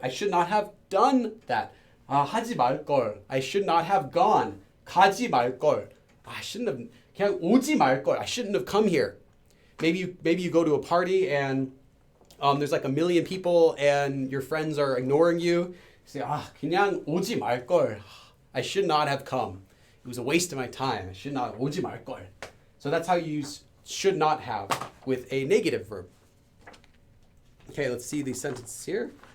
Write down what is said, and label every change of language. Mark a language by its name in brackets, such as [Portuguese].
[English] I should not have done that. [Korean] 하지 말 걸. [English] I should not have gone. [Korean] 가지 말 걸. [English] I shouldn't have. [Korean] 그냥 오지 말 걸. [English] I shouldn't have come here. Maybe you go to a party and there's like 1 million people and your friends are ignoring you. You say, [Korean] 그냥 오지 말 걸. [English] I should not have come. It was a waste of my time. I should not [Korean] 오지 말 걸. [English] So that's how you use should not have with a negative verb. Okay, let's see these sentences here.